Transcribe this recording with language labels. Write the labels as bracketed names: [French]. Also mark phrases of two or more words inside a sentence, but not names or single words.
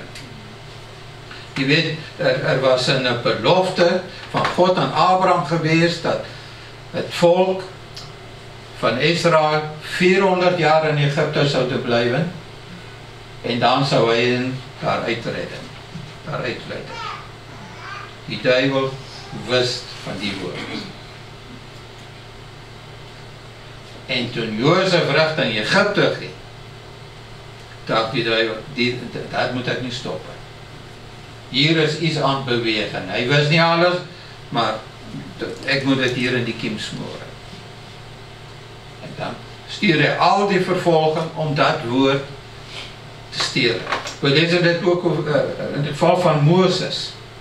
[Dutch] Je weet, er was een belofte van God aan Abraham geweest dat het volk van Israël 400 jaar in Egypte zouden blijven en dan zou hij hen daaruit leiden. [Afrikaans] Die duivel wist van die woord. [Dutch] En toen Jozef richting Egypte ging, dacht die duivel, dat moet ik niet stoppen. [Afrikaans] hier is iets aan beweeg en hy wist nie alles, maar ek moet dit hier in die kiem smoor. En dan stuur hy al die vervolging om dat woord te steel. We lees dit ook in die geval van Moses.